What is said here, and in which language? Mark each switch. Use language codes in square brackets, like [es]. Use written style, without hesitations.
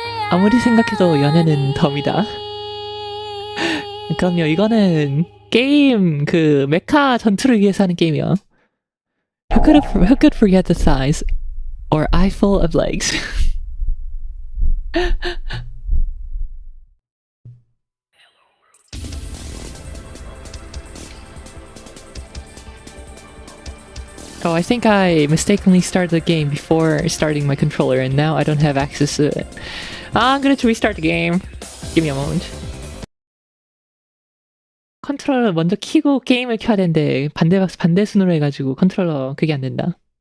[ko] 아무리 생각해도 연애는 덤이다. 그럼요, 이거는 게임 그 메카 전투를 위해서 하는 게임이야. [en] Who could forget the thighs or eye full of legs? Oh, I think I mistakenly started the game before starting my controller, and now I don't have access to it. I'm gonna restart the game. Give me a moment. [ko] 컨트롤러 먼저 키고 게임을 켜야 되는데 반대 순으로 해가지고 컨트롤러 그게 안 된다.